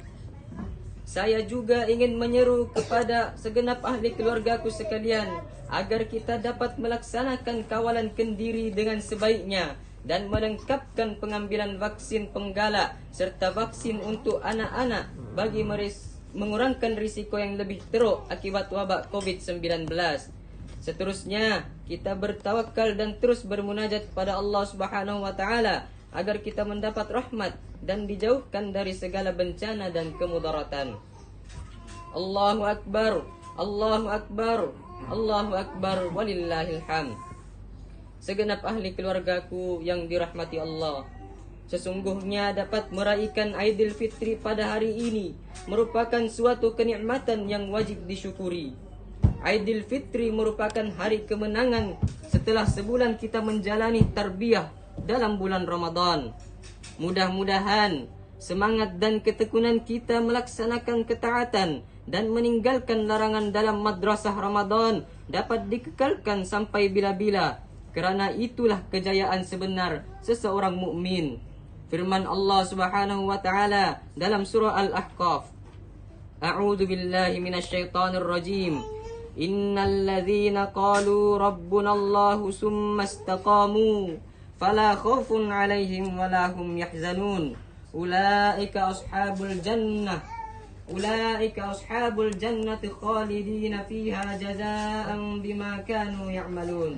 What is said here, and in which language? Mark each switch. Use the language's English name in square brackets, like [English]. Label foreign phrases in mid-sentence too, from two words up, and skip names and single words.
[Malay] Saya juga ingin menyeru kepada segenap ahli keluargaku sekalian agar kita dapat melaksanakan kawalan kendiri dengan sebaiknya dan melengkapkan pengambilan vaksin penggalak serta vaksin untuk anak-anak bagi mengurangkan risiko yang lebih teruk akibat wabak COVID-19. Seterusnya, kita bertawakal dan terus bermunajat kepada Allah [Arabic] سبحانه وتعالى [Malay] agar kita mendapat rahmat dan dijauhkan dari segala bencana dan kemudaratan. [Arabic] الله أكبر، الله أكبر، الله أكبر ولله الحمد. [Malay] Segenap ahli keluargaku yang dirahmati Allah, sesungguhnya dapat meraihkan Aidil Fitri pada hari ini merupakan suatu kenikmatan yang wajib disyukuri. Aidil Fitri merupakan hari kemenangan setelah sebulan kita menjalani tarbiyah dalam bulan Ramadan. Mudah-mudahan semangat dan ketekunan kita melaksanakan ketaatan dan meninggalkan larangan dalam madrasah Ramadan dapat dikekalkan sampai bila-bila, kerana itulah kejayaan sebenar seseorang mukmin. Firman Allah [Arabic] سبحانه وتعالى [Malay] dalam surah Al-Ahqaf, [Arabic] أعوذ بالله من الشيطان الرجيم. إن الذين قالوا ربنا الله ثم استقاموا فلا خوف عليهم ولا هم يحزنون. أولئك أصحاب الجنة خالدين فيها جزاء بما كانوا يعملون.